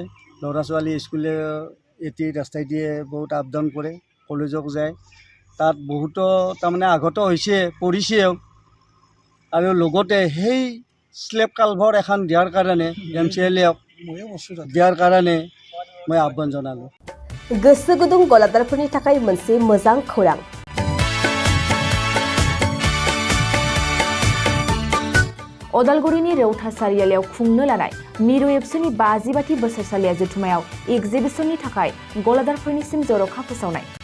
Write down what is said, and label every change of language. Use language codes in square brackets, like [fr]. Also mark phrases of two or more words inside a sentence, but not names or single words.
[as] ল'ৰা ছোৱালী স্কুলে এটি ৰাস্তাই দিয়ে বহুত [en] up down [as] কৰে, কলেজক যায়, তাত বহুতো তাৰমানে আঘাত হৈছে, পৰিছেও। আৰু লগতে সেই [en] slab culvert [as] এখন দিয়াৰ কাৰণে MCLAক দিয়াৰ কাৰণে মই আহ্বান জনালোঁ। [brx] गोसो गुदुं गलादारफोरनि थाखाय मोनसे मोजां खौरां। अदालगुरिनि रौता सारियालियाव खुंनो लानाय मिरु एबसुनि 50 बोसोरसालिया जथुमायाव एक्जिबिशननि थाखाय गलादारफोरनिसिम जर'खा फोसावनाय।